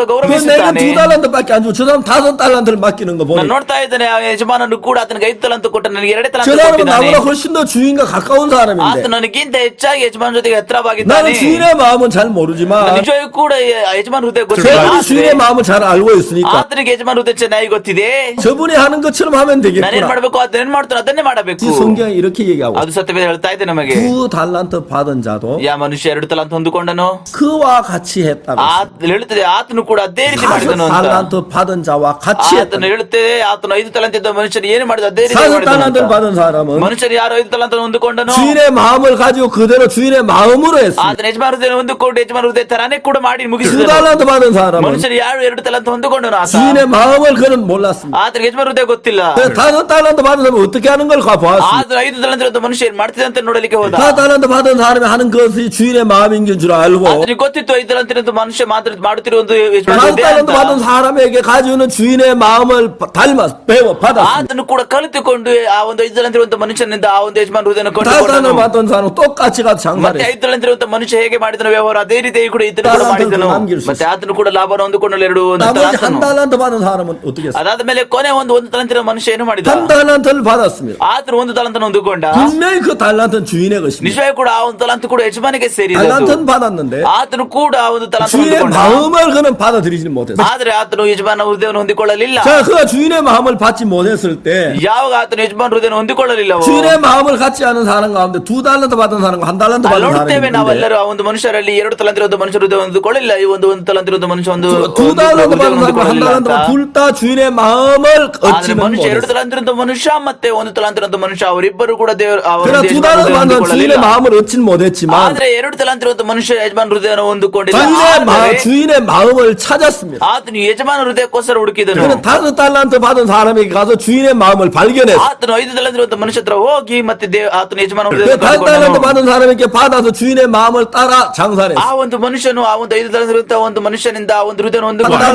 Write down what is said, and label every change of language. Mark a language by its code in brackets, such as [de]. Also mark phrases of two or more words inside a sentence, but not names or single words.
[ko] 그 내가 [kn] ಗೌರವಿಸುತ್ತಾನೆ. [ko] 2 달란트밖에 안 주고 저 사람 5 달란트를 맡기는 거 [kn] ನಾನು [ko] 보니 [kn] ನೋಡ್ತಾ ಇದ್ದೇನೆ ಆ ಯಜಮಾನನು ಕೂಡ ಆತನಿಗೆ 5 ತಲಾಂತ ಕೊಟ್ಟ ನನಗೆ 2 [ko] 저 [kn] ತಲಾಂತ [ko] 사람은 [kn] ಕೊಟ್ಟಿದ್ದಾನೆ. [ko] 나보다 훨씬 더 주인과 가까운 [kn] ಆತ [ko] 사람인데 [kn] ನನಗಿಂತ ಹೆಚ್ಚಾಗಿ ಯಜಮಾನ ಜೊತೆಗೆ ಹತ್ತಿರವಾಗಿದ್ದಾನೆ. [ko] 나는 주인의 마음은 잘 모르지만 [kn] ನಿಜವಾಗಿ ಕೂಡ ಯಜಮಾನ ಹೃದಯ ಗೊತ್ತಿಲ್ಲ. [ko] 저분이 주인의 [kn] ಆದ್ರೆ [ko] 마음을 잘 알고 있으니까 [kn] ಆತನಿಗೆ ಯಜಮಾನ ಹೃದಯ ಚೆನ್ನಾಗಿ ಗೊತ್ತಿದೆ. [ko] 저분이 하는 것처럼 하면 [kn] ನಾನೇನ್ [ko] 되겠구나. [kn] ಮಾಡ್ಬೇಕು ಅದನ್ನೇನ್ ಮಾಡ್ತಾನೆ ಅದನ್ನೇ ಮಾಡಬೇಕು. [ko] 이 성경이 이렇게 얘기하고 [kn] ಅದು ಸತ್ಯವೇದ ಹೇಳ್ತಾ ಇದೆ ನಮಗೆ. [ko] 2 달란트 받은 자도 [kn] ಯಾ ಮನುಷ್ಯ 2 ತಲಾಂತ ಹೊಂದಿಕೊಂಡನು [ko] 그와 같이 했다고 [kn] ಹೇಳುತ್ತದೆ. ಆತನು ಕೂಡ ಅದೇ ರೀತಿ 5 ಮಾಡಿದನು ಅಂತ. [ko] 달란트 받은 자와 같이 [kn] ಆತನು [ko] 했다. [kn] ಹೇಳುತ್ತದೆ ಆತನು 5 ತಲಾಂತ ಇದ್ದ ಮನುಷ್ಯನು ಏನು ಮಾಡಿದ ಅದೇ ರೀತಿ 5 ಮಾಡಿದನು [ko] 달란트를 [kn] ಅಂತ. [ko] 받은 사람은 [kn] ಮನುಷ್ಯರು ಯಾರು 5 ತಲಾಂತ ಹೊಂದಿಕೊಂಡನು [ko] 주인의 마음을 가지고 그대로 주인의 마음으로 했습니다. [kn] ಆತನ ಯಜಮಾನ ಹೃದಯ ಹೊಂದಿಕೊಂಡು ಯಜಮಾನ ಹೃದಯ ತರಾನೇ ಕೂಡ ಮಾಡಿ 2 ಮುಗಿಸಿದನು. [ko] 달란트 받은 사람은 [kn] ಮನುಷ್ಯರು ಯಾರು 2 ತಲಾಂತ ಹೊಂದಿಕೊಂಡನು ಆತ. [ko] 주인의 마음을 그는 몰랐습니다. [kn] ಆತನಿಗೆ ಯಜಮಾನ ಹೃದಯ ಗೊತ್ತಿಲ್ಲ. [ko] 5 달란트 받은 사람은 어떻게 하는 걸 보았습니다. [kn] ಆದ್ರೆ 5 ತಲಾಂತ ಇದ್ದ ಮನುಷ್ಯ ಏನ್ ಮಾಡ್ತಿದೆ ಅಂತ ನೋಡಲಿಕ್ಕೆ ಹೋದ. [ko] 5 달란트 받은 사람이 하는 것이 주인의 마음인 줄 알고 [kn] ಆತನಿಗೆ ಗೊತ್ತಿತ್ತು 5 ತಲಾಂತ ಇದ್ದ ಮನುಷ್ಯ ಮಾತ್ರ ಮಾಡುತ್ತಿರುವ ಒಂದು ಯಜಮಾನ 5 ಹೃದಯ [ko] 달란트 [kn] ಅಂತ. [ko] 받은 사람에게 가지고 있는 주인의 마음을 닮아 배워 받았습니다. [kn] ಆತನು ಕೂಡ ಕಲಿತುಕೊಂಡು ಆ ಒಂದು 5 ತಲಾಂತ ಇರುವಂತ ಮನುಷ್ಯನಿಂದ ಆ ಒಂದು ಯಜಮಾನ ಹೃದಯನ [ko] 5 달란트 [kn] ಕೊಂಡುಕೊಂಡನು. [ko] 받은 사람은 똑같이 가서 장사를 [kn] ಮತ್ತೆ [ko] 했어요. [kn] 5 ತಲಾಂತ ಇರುವಂತ ಮನುಷ್ಯ ಹೇಗೆ ಮಾಡಿದನು ವ್ಯವಹಾರ ಅದೇ ರೀತಿ ಕೂಡ ಈತನು ಕೂಡ ತಲಾಂತನ್ನು ಮಾಡಿದನು. [ko] 남길 수 [kn] ಮತ್ತೆ ಆತನು ಕೂಡ ಲಾಭವನ್ನು ಹೊಂದಿಕೊಂಡನು 2 [ko] 나머지 1 [kn] ತಲಾಂತನು. [ko] 달란트 받은 사람은 어떻게 했어요? [kn] ಅದಾದ ಮೇಲೆ ಕೊನೆ ಒಂದು ತಲಾಂತ ಇರೋ ಮನುಷ್ಯ ಏನು ಮಾಡಿದ? [ko] 1 달란트를 받았습니다. [kn] ಆತನು 1 ತಲಾಂತನ ಹೊಂದಿಕೊಂಡ. [ko] 분명히 그 달란트는 주인의 것입니다. [kn] ನಿಜವಾಗಿ ಕೂಡ ಆ ಒಂದು ತಲಾಂತ ಕೂಡ ಯಜಮಾನಿಗೆ ಸೇರಿದ. [ko] 달란트는 받았는데 [kn] ಆತನು ಕೂಡ ಆ ಒಂದು ತಲಾಂತ [ko] 주인의 [kn] ಹೊಂದಿಕೊಂಡ. [ko] 마음을 그는 받아들이지 못했어요. [kn] ಆದ್ರೆ ಆತನು ಯಜಮಾನ ಹೃದಯವನ್ನು ಹೊಂದಿಕೊಳ್ಳಲಿಲ್ಲ. [ko] 자, 그가 주인의 마음을 받지 못했을 때 [kn] ಯಾವಾಗ ಆತನು ಯಜಮಾನ ಹೃದಯವನ್ನು ಹೊಂದಿಕೊಳ್ಳಲಿಲ್ಲವೋ [ko] 주인의 마음을 갖지 않은 사람 가운데 2 달란트 받은 사람과 1 달란트 [kn] ಅಲ್ಲಿ [ko] 받은 [kn] ನೋಡ್ತೇವೆ [ko] 사람이 있는데 [kn] ನಾವೆಲ್ಲರೂ ಆ ಒಂದು ಮನುಷ್ಯರಲ್ಲಿ 2 ತಲಾಂತ ಇರೋದು ಮನುಷ್ಯರು ಹೃದಯ ಹೊಂದಿಕೊಳ್ಳಿಲ್ಲ. ಈ ಒಂದು 1 ತಲಾಂತ ಇರೋದು ಮನುಷ್ಯ ಒಂದು [ko] 2 달란트 받은 사람과 1 [kn] ಹೊಂದಿಕೊಳ್ಳಲಿಲ್ಲ ಅಂತ. [ko] 달란트가 둘 다 주인의 마음을 [kn] ಆದ್ರೆ [ko] 얻지는 [kn] ಮನುಷ್ಯ 2 [ko] 못했어요. [kn] ತಲಾಂತ ಇರುವಂತ ಮನುಷ್ಯ ಮತ್ತೆ 1 ತಲಾಂತ ಇರುವಂತ ಮನುಷ್ಯ ಅವರಿಬ್ಬರು ಕೂಡ ದೇವರ [ko] 그러나 2 달란트 받은 사람 주인의 마음을 얻지는 못했지만 얻었지만 [kn] ಆದ್ರೆ 2 ತಲಾಂತ ಇರುವಂತ ಮನುಷ್ಯ ಯಜಮಾನ ಹೃದಯವನ್ನು ಹೊಂದಿಕೊಂಡಿಲ್ಲ. [ko] 주인의 마음을 찾았습니다. [kn] ಆತನು ಯಜಮಾನ ಹೃದಯಕ್ಕೋಸ್ಕರ ಹುಡುಕಿದನು. [ko] 그는 5 달란트 받은 사람에게 가서 주인의 마음을 발견했어. [kn] ಆತನು 5 ತಲಾಂತ ಇರುವಂತ ಮನುಷ್ಯ ಹತ್ರ ಹೋಗಿ ಮತ್ತೆ ಆತನು ಯಜಮಾನ [ko] 그 [kn] ಹೃದಯವನ್ನು [ko] 5 달란트 [kn] ಕಂಡುಕೊಂಡನು. [ko] 받은 사람에게 받아서 주인의 마음을 따라 장사를 [kn] ಆ [ko] 했어. [kn] ಒಂದು ಮನುಷ್ಯನು ಆ ಒಂದು 5 ತಲಾಂತ ಇರುವಂತ ಒಂದು ಮನುಷ್ಯನಿಂದ ಆ ಒಂದು ಹೃದಯವನ್ನು 5 ಹೊಂದಿಕೊಂಡು